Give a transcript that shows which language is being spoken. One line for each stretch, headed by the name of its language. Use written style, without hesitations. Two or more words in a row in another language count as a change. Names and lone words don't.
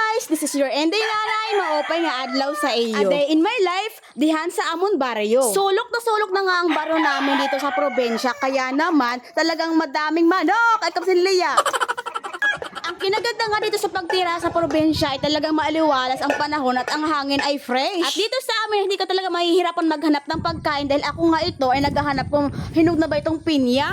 English: this is your
Waray: Enday Nanay, maopay nga adlaw sa iyo.
English: A day in my life,
Waray: dihan sa amon baryo.
Filipino: Sulok na nga ang baryo namin dito sa probinsya, kaya naman talagang madaming manok at kapsinliya. Ang kinaganda nga dito sa pagtira sa probinsya ay talagang maaliwalas ang panahon at ang hangin ay fresh. At dito sa amin, hindi ka talaga mahihirapan maghanap ng pagkain dahil ako nga ito ay naghahanap kung hinog na ba itong pinya.